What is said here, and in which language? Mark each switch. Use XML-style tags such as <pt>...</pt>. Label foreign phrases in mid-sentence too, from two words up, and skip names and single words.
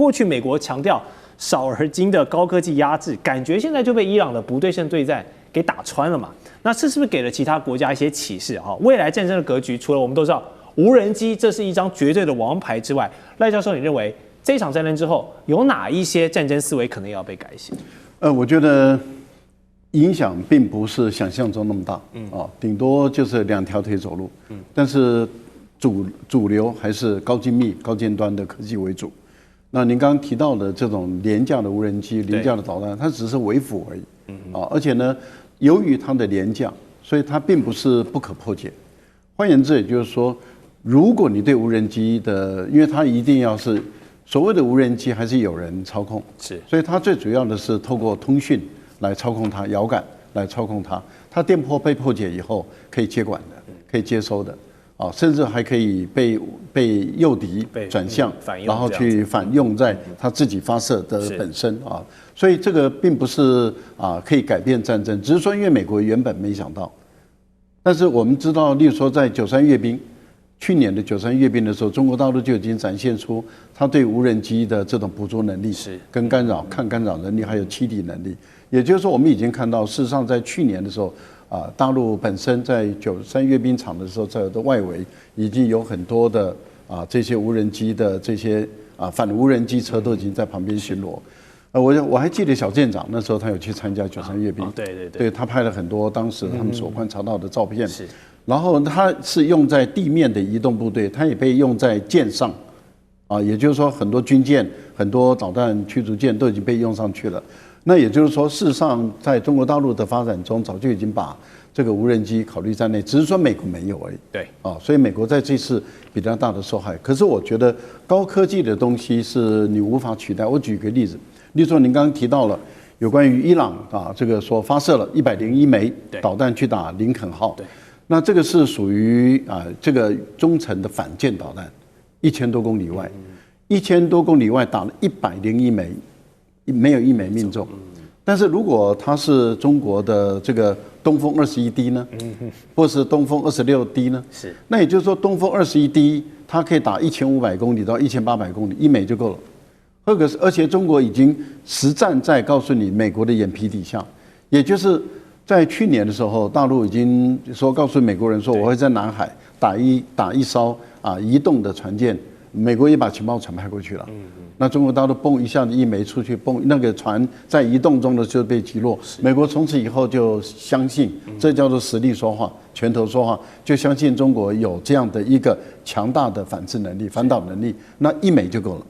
<zh>過去美國強調少而精的高科技壓制，感覺現在就被伊朗的不對稱對戰給打穿了嘛？那這是不是給了其他國家一些啟示？哈，未來戰爭的格局，除了我們都知道無人機這是一張絕對的王牌之外，賴教授，你認為這一場戰爭之後有哪一些戰爭思維可能要被改寫？我覺得影響並不是想象中那麼大，頂多就是2條腿走路，但是主流還是高精密、高尖端的科技為主。那您剛剛提到的这种廉價的無人機、廉價的導彈，它只是為輔而已，而且呢，由於它的廉價，所以它並不是不可破解。換言之，也就是說，如果你對無人機的，因為它一定要是所謂的無人機，還是有人操控，是，所以它最主要的是透過通訊來操控它，遙感來操控它。它電波被破解以後，可以接管的，可以接收的，甚至還可以被誘敵轉向，然後去反用在它自己發射的本身啊。所以這個並不是可以改變戰爭，只是說因為美國原本沒想到。但是我們知道，例如說在93閱兵，去年的93閱兵的時候，中國大陸就已經展現出它對無人機的這種捕捉能力，跟干擾、抗干擾能力，還有欺敵能力。也就是說，我們已經看到，事實上在去年的時候，大陸本身在93閱兵場的時候，在的外圍已經有很多的這些無人機的這些反無人機車都已經在旁邊巡邏。我還記得小艦長那時候他有去參加93閱兵，對，他拍了很多當時他們所觀察到的照片。然後它是用在地面的移動部隊，它也被用在艦上，也就是說很多軍艦、很多導彈驅逐艦都已經被用上去了。那也就是說，事實上在中國大陸的發展中，早就已經把這個無人機考慮在內，只是說美國沒有而已。對，所以美國在這次比較大的受害。可是我覺得高科技的東西是你無法取代。我舉個例子，例如說您剛剛提到了有關於伊朗這個說發射了101枚導彈去打林肯號。對。那這個是屬於這個中程的反艦導彈，1000多公里外，1000多公里外打了101枚，沒有一枚命中。但是如果它是中國的這個東風21D 呢，或是東風26D 呢？是。那也就是說，東風21D 它可以打1500公里到1800公里，1枚就夠了。而且中國已經實戰在告訴你美國的眼皮底下，也就是。在去年的時候，大陸已經說告訴美國人說，我會在南海打一艘移動的船艦，美國也把情報船派過去了。那中國大陸蹦一下子1枚出去，蹦那個船在移動中的就被擊落。美國從此以後就相信，這叫做實力說話，拳頭說話，就相信中國有這樣的一個強大的反制能力、反導能力，那1枚就夠了。</zh>